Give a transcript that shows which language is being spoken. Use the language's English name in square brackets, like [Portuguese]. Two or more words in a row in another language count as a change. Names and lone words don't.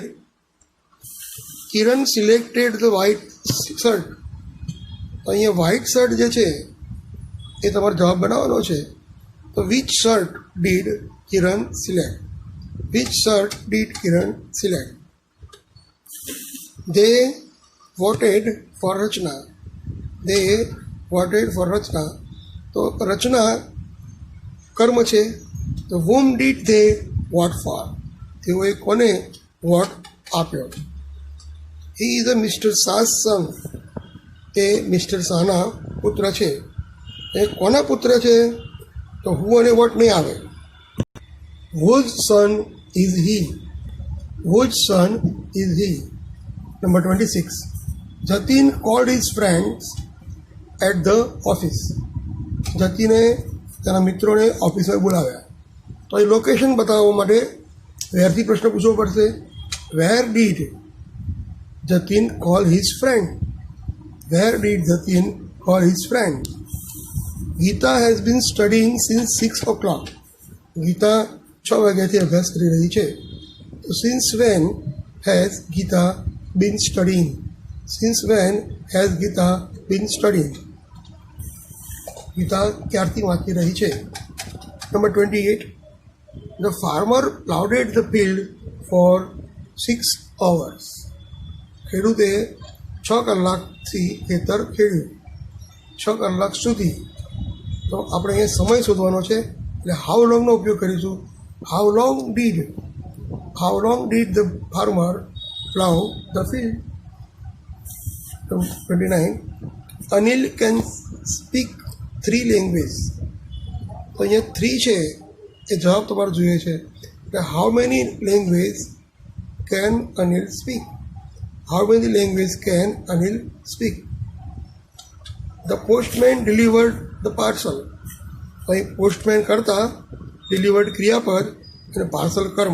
[English] Kiran selected the white shirt. [Gujarati] તો અહીંયા [English] white shirt [Gujarati] જે છે એ તમારે જવાબ બનાવવાનો છે. [English] તો which shirt did Kiran select? which shirt did Kiran select? They voted for રચના. They voted for રચના. [Gujarati] તો રચના કર્મ છે. [English] તો whom did they vote for? [Gujarati] તેઓએ કોને વોટ આપ્યો? [English] He is a Mr. Shah's son. [Gujarati] તે મિસ્ટર શાહના પુત્ર છે. એ કોના પુત્ર છે? તો હું અને વોટ નહીં આવે. [English] Whose son is he? Whose son is he? Number 26. Jatin called his friends at the office. [Gujarati] જતીને તેના મિત્રોને ઓફિસમાં બોલાવ્યા. તો એ લોકેશન બતાવવા માટે વેરથી પ્રશ્ન પૂછવો પડશે. [English] where did Jatin call his friend? where did Jatin call his friend? Gita has been studying since 6 o'clock. [Gujarati] ગીતા 6 વાગ્યાથી અભ્યાસ કરી રહી છે. [English] તો since when has Gita been studying? Since when has Gita been studying? [Gujarati] ગીતા ક્યારથી વાંચી રહી છે? નંબર 28. [English] The farmer plowed the field for 6 hours. [Gujarati] ખેડૂતે 6 કલાકથી ખેતર ખેડ્યું. 6 કલાક સુધી. તો આપણે અહીંયા સમય શોધવાનો છે, એટલે [English] how longનો [Gujarati] ઉપયોગ કરીશું. [English] how long did the farmer plow the field? 29. Anil can speak 3 languages. [Gujarati] તો અહીંયા 3 છે એ જવાબ તમારે જોઈએ છે. [English] એટલે how many language can Anil speak? how many language can Anil speak? the postman delivered the parcel. [Gujarati] તો અહીં પોસ્ટમેન કરતાં ડિલિવર્ડ ક્રિયાપદ અને પાર્સલ કર્મ.